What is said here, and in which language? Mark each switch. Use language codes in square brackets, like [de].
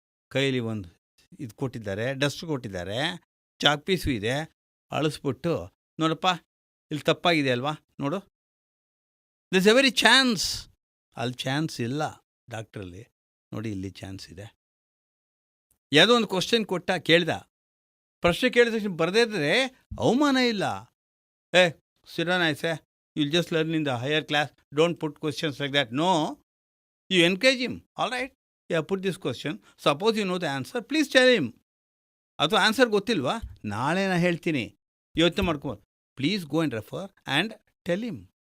[kn] ಕೈಲಿ ಒಂದು ಇದು ಕೊಟ್ಟಿದ್ದಾರೆ, ಡಸ್ಟ್ ಕೊಟ್ಟಿದ್ದಾರೆ, ಚಾಕ್ ಪೀಸು ಇದೆ, ಅಳಿಸ್ಬಿಟ್ಟು ನೋಡಪ್ಪ ಇಲ್ಲಿ ತಪ್ಪಾಗಿದೆ ಅಲ್ವಾ, ನೋಡು [en] This a very chance. [kn] ಅಲ್ಲಿ ಚಾನ್ಸ್ ಇಲ್ಲ ಡಾಕ್ಟ್ರಲ್ಲಿ. ನೋಡಿ ಇಲ್ಲಿ ಚಾನ್ಸ್ ಇದೆ. ಯಾವುದೋ ಒಂದು ಕ್ವಶನ್ ಕೊಟ್ಟ, ಕೇಳ್ದ, ಪ್ರಶ್ನೆ ಕೇಳಿದ ತಕ್ಷಣ ಬರದೇ ಇದ್ದರೆ ಅವಮಾನ ಇಲ್ಲ. [en] ಸಿಡನ್ ಐಸೆ you'll just learn in the higher class, don't put questions like that. No, you encourage him. All right, yeah, put this question, suppose you know the answer, please tell him. [kn] ಅಥವಾ ಆನ್ಸರ್ ಗೊತ್ತಿಲ್ವಾ, ನಾಳೆ ನಾನು ಹೇಳ್ತೀನಿ, ಯೋಚನೆ ಮಾಡ್ಕೊ, [en] Please go and refer and tell him.